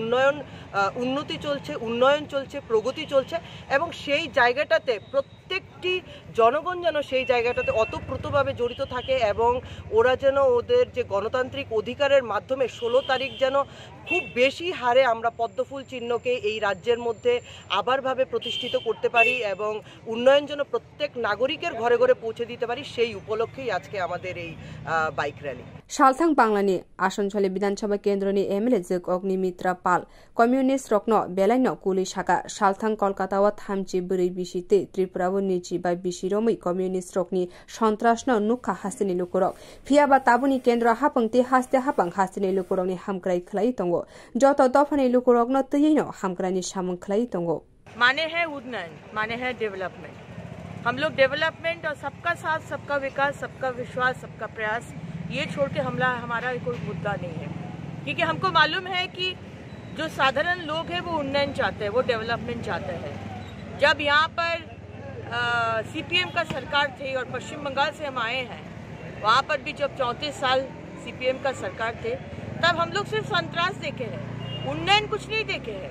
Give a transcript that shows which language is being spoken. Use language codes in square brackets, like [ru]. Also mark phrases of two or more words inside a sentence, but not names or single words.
[bn] উন্নতি চলছে উন্নয়ন চলছে প্রগতি চলছে এবং সেই জায়গাটাতে প্রত্যেকটি জনগণ যেন সেই জায়গাটাতে অতপ্রতভাবে জড়িত থাকে এবং ওরা যেন ওদের যে গণতান্ত্রিক অধিকারের মাধ্যমে 16 তারিখ যেন খুব বেশি হারে আমরা পদ্মফুল চিহ্নকে এই রাজ্যের মধ্যে আবারভাবে প্রতিষ্ঠিত করতে পারি এবং উন্নয়ন যেন প্রত্যেক নাগরিকের ঘরে ঘরে পৌঁছে দিতে পারি সেই উপলক্ষেই আজকে আমাদের এই বাইক র্যালি [trp] सालथां बांग्लानि आसनसोली विधानसभा केन्द्रनि एमएलए जग अग्निमित्रा पाल कम्युनिस्ट रक्न बेलायनो कुली शाखा सालथां कलकाताव थामजि बोरै बिसिते त्रिपुराव निजि बा बिसिरमै कम्युनिस्ट रकनि सन्त्रासनो नुखा हास्तेनि लुकुरक फियाबा ताबुनि केन्द्र हापंते हास्ते हापां हास्तेनि लुकुरकनि हामक्राइ खलाई तंगो जत दफानि लुकुरकनो तयैनो हामक्रानि सामं खलाई तंगो [hi] माने है उन्नयन माने है डेवलपमेंट हम लोग डेवलपमेंट और सबका साथ सबका विकास सबका विश्वास सबका प्रयास ये छोड़ के हमारा कोई मुद्दा नहीं है क्योंकि हमको मालूम है कि जो साधारण लोग हैं वो उन्नयन चाहते हैं वो डेवलपमेंट चाहते हैं। जब यहाँ पर सीपीएम का सरकार थी और पश्चिम बंगाल से हम आए हैं वहाँ पर भी जब 34 साल सीपीएम का सरकार थे तब हम लोग सिर्फ संतरास देखे हैं उन्नयन कुछ नहीं देखे हैं।